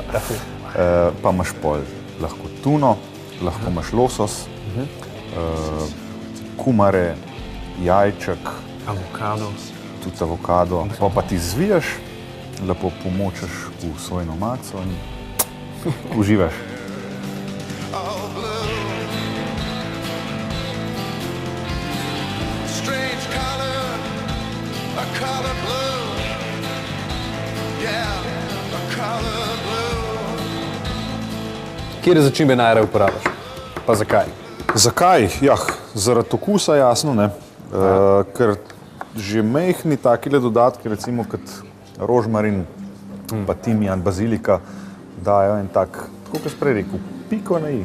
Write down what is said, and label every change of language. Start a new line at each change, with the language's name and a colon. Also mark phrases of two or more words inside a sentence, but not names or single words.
Slovenian: Pa imaš pol lahko tuno, lahko imaš losos, kumare, jajček, Avokado. tudi avokado, pa ti zviješ, lepo pomočeš v svojno maco in uživaš.
English: Strange color, a color blue. Yeah, a color blue.
Slovenian: Kje začimbe najraje uporabljaš? Pa zakaj? Zakaj? Ja, zaradi okusa, jasno, ne. Ker že majhni takile dodatki, recimo kot rožmarin, pa timijan, bazilika, dajo en tak, tako kot prej rekel, piko na i.